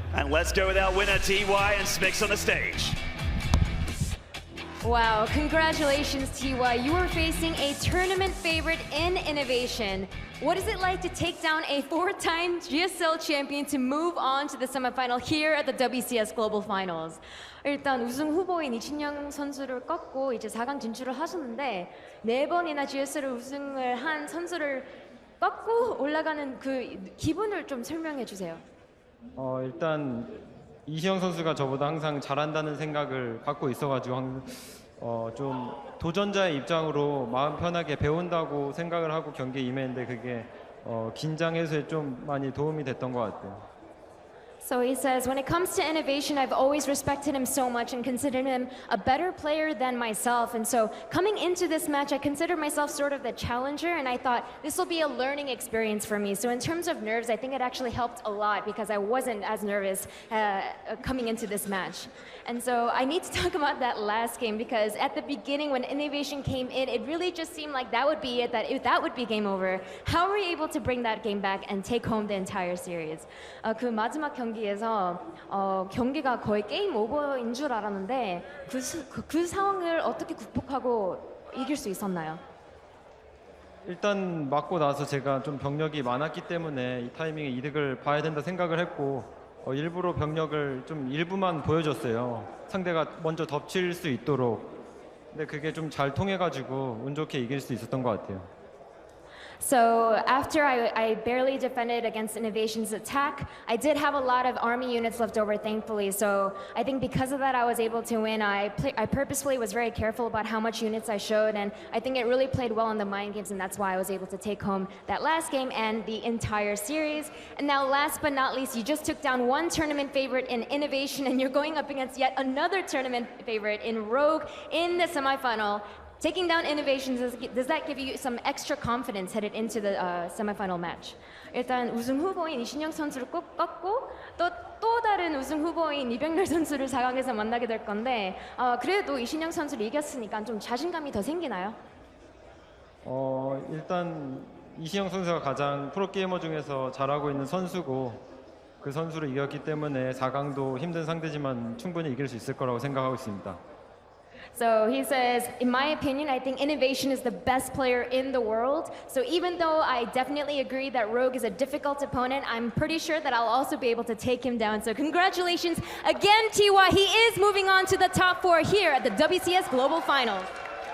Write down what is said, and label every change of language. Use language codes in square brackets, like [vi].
[en] And let's go with our winner, TY, and Smix on the stage. Wow, congratulations, TY. You are facing a tournament favorite in INnoVation. What is it like to take down a 4-time GSL champion to move on to the semifinal here at the WCS Global Finals? [ko] 일단 우승 후보인 이진영 선수를 꺾고 이제 4강 진출을 하셨는데 4번이나 GSL 우승을 한 선수를 꺾고 올라가는 그 기분을 좀 설명해 주세요. 일단 이시영 선수가 저보다 항상 잘한다는 생각을 갖고 있어가지고 좀 도전자의 입장으로 마음 편하게 배운다고 생각을 하고 경기에 임했는데 그게 긴장 해소에 좀 많이 도움이 됐던 것 같아요. [en] So he says, when it comes to INnoVation, I've always respected him so much and considered him a better player than myself. And so coming into this match, I considered myself sort of the challenger, and I thought this will be a learning experience for me. So in terms of nerves, I think it actually helped a lot because I wasn't as nervous coming into this match. And so I need to talk about that last game because at the beginning when INnoVation came in, it really just seemed like that would be it, that would be game over. How were you able to bring that game back and take home the entire series? [ko] 그 마지막 경기에서 경기가 거의 게임 오버인 줄 알았는데 그 상황을 어떻게 극복하고 이길 수 있었나요? 일단 맞고 나서 제가 좀 병력이 많았기 때문에 이 타이밍에 이득을 봐야 된다 생각을 했고 일부러 병력을 좀 일부만 보여줬어요. 상대가 먼저 덮칠 수 있도록. 근데 그게 좀 잘 통해가지고 운 좋게 이길 수 있었던 것 같아요. [en] So after I barely defended against INnoVation's attack, I did have a lot of army units left over, thankfully. So I think because of that, I was able to win. I purposefully was very careful about how much units I showed, and I think it really played well in the mind games, and that's why I was able to take home that last game and the entire series. And now last but not least, you just took down one tournament favorite in INnoVation, and you're going up against yet another tournament favorite in Rogue in the semifinal. Taking down INnoVation, does that give you some extra confidence headed into the semifinal match? [ko] 일단 우승 후보인 이신영 선수를 꼭 꺾고 또 다른 우승 후보인 이병렬 선수를 4강에서 만나게 될 건데 그래도 이신영 선수를 이겼으니까 좀 자신감이 더 생기나요? 일단 이신영 선수가 가장 프로게이머 중에서 잘하고 있는 선수고 그 선수를 이겼기 때문에 4강도 힘든 상대지만 충분히 이길 수 있을 거라고 생각하고 있습니다. [en] So he says, in my opinion, I think INnoVation is the best player in the world. So even though I definitely agree that Rogue is a difficult opponent, I'm pretty sure that I'll also be able to take him down. So congratulations again, TY. He is moving on to the top 4 here at the WCS Global Finals.